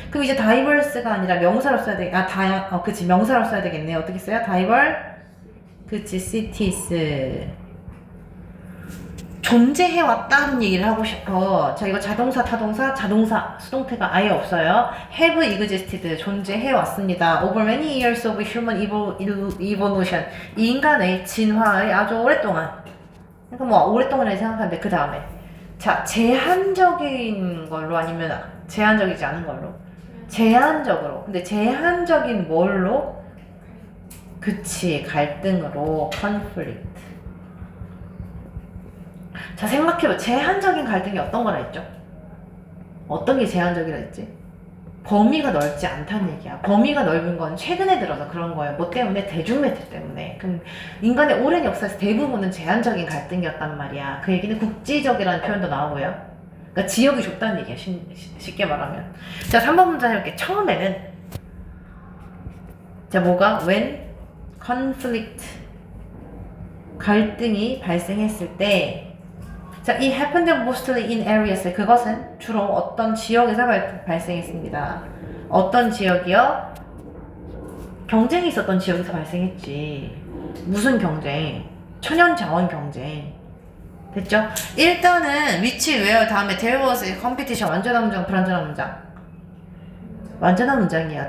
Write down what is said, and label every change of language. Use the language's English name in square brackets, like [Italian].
[Korean] 그럼 이제 divers가 아니라 명사로 써야 돼. 그치, 명사로 써야 되겠네. 어떻게 써요? 그치, cities. 존재해왔다는 얘기를 하고 싶어. 자, 이거 자동사, 타동사, 자동사, 수동태가 아예 없어요. [English] have existed, [Korean] 존재해왔습니다. [English] over many years of human evolution, [Korean] 이 인간의 진화의 아주 오랫동안. 그러니까 뭐 오랫동안을 생각하는데 그 다음에 자, 제한적인 걸로 아니면 제한적이지 않은 걸로? 제한적으로. 근데 제한적인 뭘로? 그치, 갈등으로. conflict. 자, 생각해봐. 제한적인 갈등이 어떤 거라 했죠? 어떤 게 제한적이라 했지? 범위가 넓지 않다는 얘기야. 범위가 넓은 건 최근에 들어서 그런 거예요. 뭐 때문에? 대중매체 때문에. 그럼 인간의 오랜 역사에서 대부분은 제한적인 갈등이었단 말이야. 그 얘기는 국지적이라는 표현도 나오고요. 그러니까 지역이 좁다는 얘기야. 쉽게 말하면. 자, 3번 문장 해볼게. 처음에는 자, 뭐가? [English] when conflict, [Korean] 갈등이 발생했을 때 자, [English] it happened mostly in areas. [Korean] 그것은 주로 어떤 지역에서 발생했습니다. 어떤 지역이요? 경쟁이 있었던 지역에서 발생했지. 무슨 경쟁? 천연자원 경쟁. 됐죠? 일단은 which, where 다음에 [English] there was a competition [Korean] 완전한 문장, 불완전한 문장. 완전한 문장이야.